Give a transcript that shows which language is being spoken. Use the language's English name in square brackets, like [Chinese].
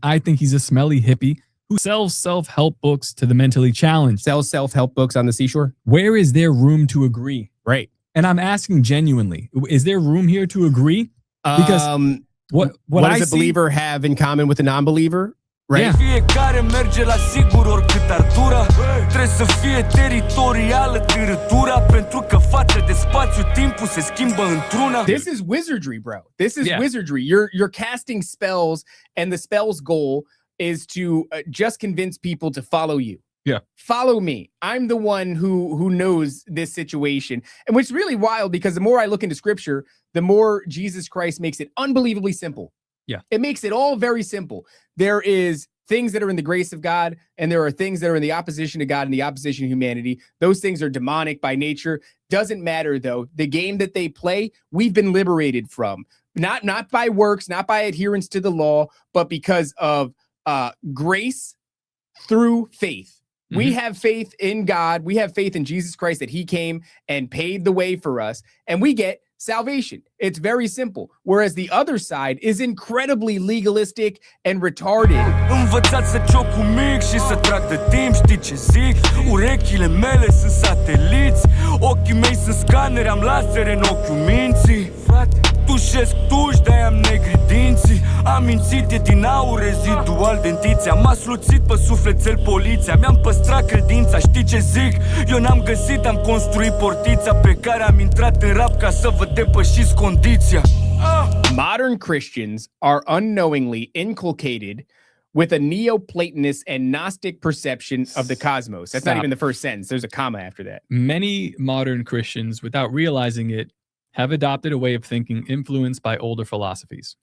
[English] I think he's a smelly hippie who sells self-help books to the mentally challenged. Sells self-help books on the seashore? Where is there room to agree? Right. And I'm asking genuinely, is there room here to agree? Because what does a believer have in common with a non-believer? Right. [Romanian] Fiecare merge la sigur oricât ar dura. Trebuie să fie teritorială târătura, pentru că față de spațiu timpul se schimbă într-una. [English] This is wizardry, bro. This is wizardry. You're casting spells, and the spell's goal is to just convince people to follow you. Yeah. Follow me. I'm the one who knows this situation. And which is really wild, because the more I look into scripture, the more Jesus Christ makes it unbelievably simple. Yeah. It makes it all very simple. There is things that are in the grace of God, and there are things that are in the opposition to God and the opposition to humanity. Those things are demonic by nature. Doesn't matter, though. The game that they play, we've been liberated from. Not by works, not by adherence to the law, but because of grace through faith. We have faith in God. We have faith in Jesus Christ, that he came and paid the way for us, and we get salvation. It's very simple. Whereas the other side is incredibly legalistic and retarded. [Romanian] Învățați să joc cu mic și să trag de timp, știi ce zic? Urechile mele sunt sateliți, ochii mei sunt scanere, am lasere în ochiul minții. Frate, tușesc tuși, de-aia am negri dinții. Am mințit, e din aur rezidual dentiția. M-a sluțit pe sufletel poliția, mi-am păstrat credința, știi ce zic? Eu n-am găsit, am construit portița pe care am intrat în rap ca să vă depășiți condiția. [English] Modern Christians are unknowingly inculcated with a Neoplatonist and Gnostic perception of the cosmos. That's not even the first sentence. There's a comma after that. Many modern Christians, without realizing it, have adopted a way of thinking influenced by older philosophies.